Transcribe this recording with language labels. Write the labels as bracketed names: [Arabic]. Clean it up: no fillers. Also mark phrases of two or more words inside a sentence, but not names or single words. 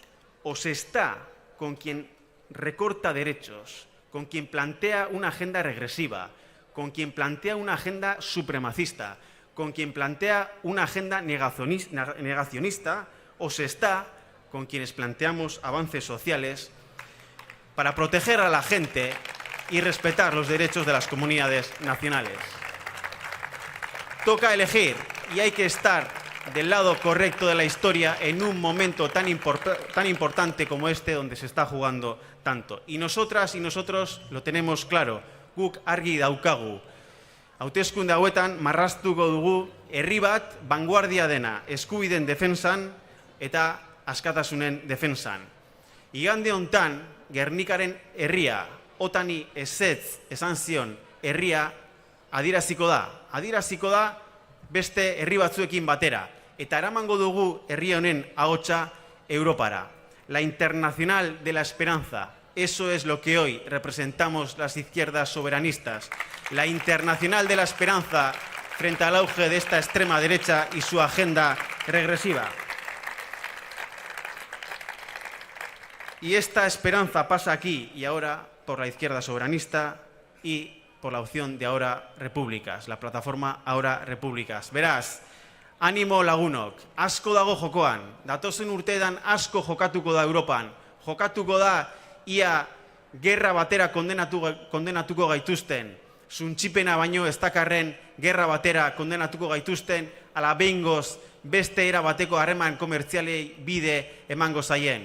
[Spanish] O se está con quien recorta derechos, con quien plantea una agenda regresiva, con quien plantea una agenda supremacista, con quien plantea una agenda negacionista, o se está con quienes planteamos avances sociales para proteger a la gente y respetar los derechos de las comunidades nacionales. Toca elegir y hay que estar del lado correcto de la historia en un momento tan importante como este, donde se está jugando tanto. Y nosotras y nosotros lo tenemos claro, [Basque] guk argi daukagu. Hauteskunde hauetan marraztuko dugu herri bat vanguardia dena, eskubideen defensan eta askatasunen defensan. Igande hontan, Gernikaren herria, otani ezetz esan zion herria adieraziko da beste herri batzuekin batera. Eta eramango dugu herri honen ahotsa Europara. [Spanish] La Internacional de la Esperanza, eso es lo que hoy representamos las izquierdas soberanistas. La Internacional de la Esperanza frente al auge de esta extrema derecha y su agenda regresiva. Y esta esperanza pasa aquí y ahora por la izquierda soberanista y por la opción de Ahora Repúblicas, la plataforma Ahora Repúblicas. [Basque] Beraz, animo lagunok, asko dago jokoan, datozen urteetan asko jokatuko da Europan, jokatuko da ia gerra batera kondenatuko gaituzten, suntxipena baino ez dakarren gerra batera kondenatuko gaituzten, ala behingoz beste era bateko harreman komertzialei bide emango zaien.